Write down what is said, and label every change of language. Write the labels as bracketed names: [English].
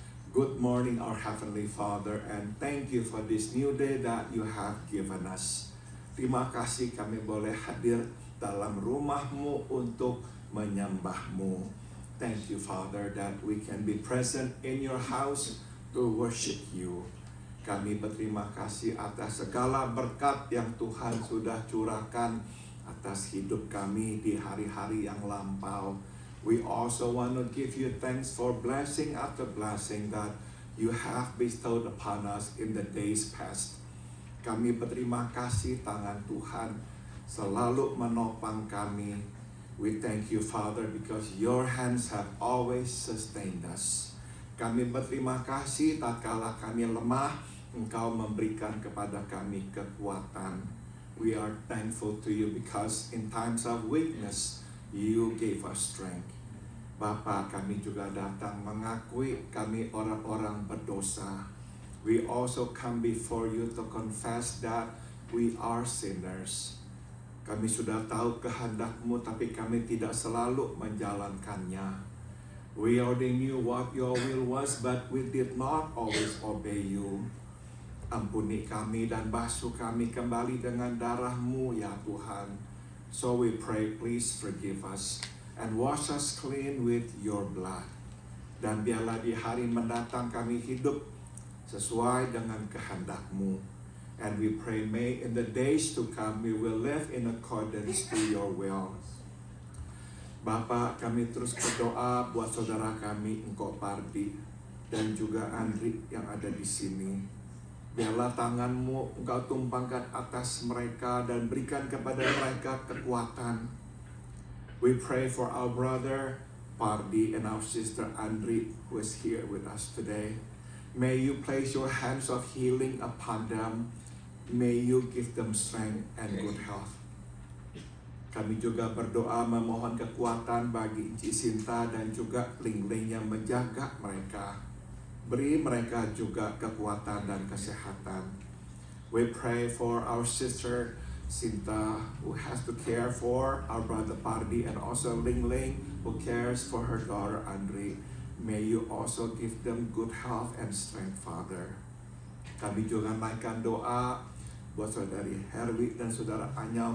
[English] Good morning our Heavenly Father, and thank you for this new day that you have given us. [Indonesian] Terima kasih kami boleh hadir dalam rumah-Mu untuk menyembah-Mu. [English] Thank you Father that we can be present in your house to worship you. [Indonesian] Kami berterima kasih atas segala berkat yang Tuhan sudah curahkan atas hidup kami di hari-hari yang lampau. [English] We also want to give you thanks for blessing after blessing that you have bestowed upon us in the days past. [Indonesian] Kami berterima kasih tangan Tuhan selalu menopang kami. [English] We thank you Father because your hands have always sustained us. [Indonesian] Kami berterima kasih tatkala kami lemah, Engkau memberikan kepada kami kekuatan. [English] We are thankful to you because in times of weakness, you gave us strength. [Indonesian] Bapa, kami juga datang mengakui kami orang-orang berdosa. [English] We also come before you to confess that we are sinners. [Indonesian] Kami sudah tahu kehendak-Mu, tapi kami tidak selalu menjalankannya. [English] We already knew what your will was, but we did not always obey you. [Indonesian] Ampuni kami dan basuh kami kembali dengan darah-Mu ya Tuhan. [English] So we pray, please forgive us and wash us clean with your blood. [Indonesian] Dan biarlah di hari mendatang kami hidup sesuai dengan kehendak-Mu. [English] And we pray, may in the days to come we will live in accordance to your will. [Indonesian] Bapa, kami terus berdoa buat saudara kami, Engkau Pardi, dan juga Andri yang ada di sini. Biarlah tangan-Mu Engkau tumpangkan atas mereka dan berikan kepada mereka kekuatan. [English] We pray for our brother Pardi and our sister Andri who is here with us today. May you place your hands of healing upon them. May you give them strength and good health. [Indonesian] Kami juga berdoa memohon kekuatan bagi Ci Sinta dan juga Ling-Ling yang menjaga mereka. Beri mereka juga kekuatan dan kesehatan. [English] We pray for our sister Sinta who has to care for our brother Pardi and also Ling-Ling who cares for her daughter Andri. May you also give them good health and strength, Father. [Indonesian] Kami juga naikkan doa buat saudari Herwi dan saudara Anyal.